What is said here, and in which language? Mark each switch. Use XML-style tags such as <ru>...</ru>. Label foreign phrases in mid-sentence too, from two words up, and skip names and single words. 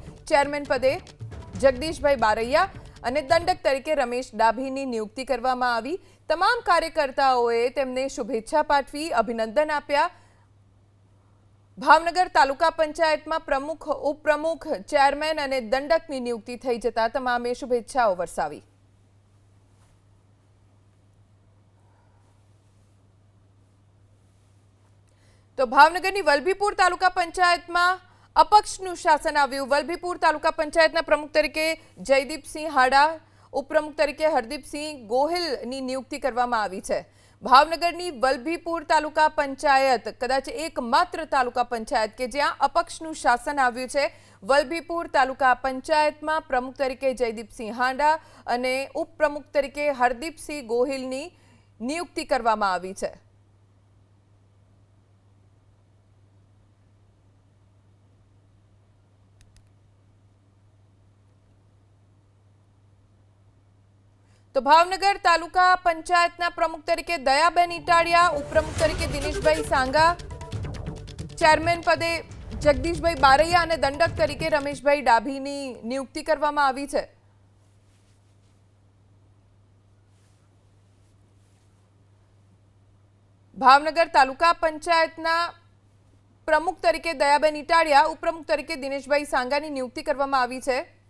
<gu>ચેરમેન પદે જગદીશભાઈ બારૈયા અને દંડક તરીકે રમેશ ડાભીની નિયુક્તિ કરવામાં આવી। તમામ કાર્યકર્તાઓએ તેમને શુભેચ્છા પાઠવી અભિનંદન આપ્યા। ભાવનગર તાલુકા પંચાયતમાં પ્રમુખ, ઉપપ્રમુખ, ચેરમેન અને દંડકની નિયુક્તિ થઈ જતા તમામે શુભેચ્છાઓ વરસાવી। તો ભાવનગરની વલ્લભીપુર તાલુકા પંચાયતમાં अपक्षનું શાસન આવ્યું। વલ્લભીપુર તાલુકા પંચાયતના પ્રમુખ તરીકે જયદીપસિંહ હાડા, ઉપપ્રમુખ તરીકે હરદીપસિંહ ગોહિલની નિયુક્તિ કરવામાં આવી છે। ભાવનગરની વલ્લભીપુર તાલુકા પંચાયત કદાચ એકમાત્ર તાલુકા પંચાયત કે જ્યાં અપક્ષનું શાસન આવ્યું છે। વલ્લભીપુર તાલુકા પંચાયતમાં પ્રમુખ તરીકે જયદીપસિંહ હાડા અને ઉપપ્રમુખ તરીકે હરદીપસિંહ ગોહિલની નિયુક્તિ કરવામાં આવી છે। તો ભાવનગર તાલુકા પંચાયતના પ્રમુખ તરીકે દયાબેન ઇટાડિયા, ઉપપ્રમુખ તરીકે દિનેશભાઈ સાંગા, ચેરમેન પદે જગદીશભાઈ બારૈયા અને દંડક તરીકે રમેશભાઈ ડાભીની નિયુક્તિ કરવામાં આવી છે। ભાવનગર તાલુકા પંચાયતના પ્રમુખ તરીકે દયાબેન ઇટાડિયા, ઉપપ્રમુખ તરીકે દિનેશભાઈ સાંગાની નિયુક્તિ કરવામાં આવી છે।</gu>